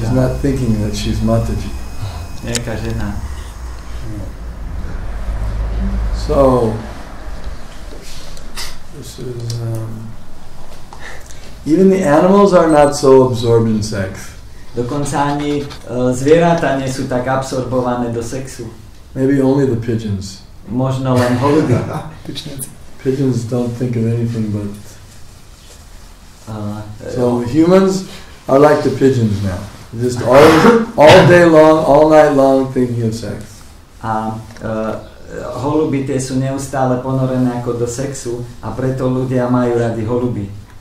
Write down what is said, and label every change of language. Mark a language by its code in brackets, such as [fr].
[en] She's not thinking that she's mataji. [sk] Nejaká žena. [en] So this is even the animals are not so absorbed in sex. [sk] Dokonca ani zvieratá nie sú tak absorbované do sexu. [en] Maybe only the pigeons. [sk] Možno len holuby. [en] Pigeons don't think of anything but... So humans are like the pigeons now. Just all day long, all night long thinking of sex. [sk] A holuby tie sú neustále ponorené ako do sexu a preto ľudia majú radi holuby.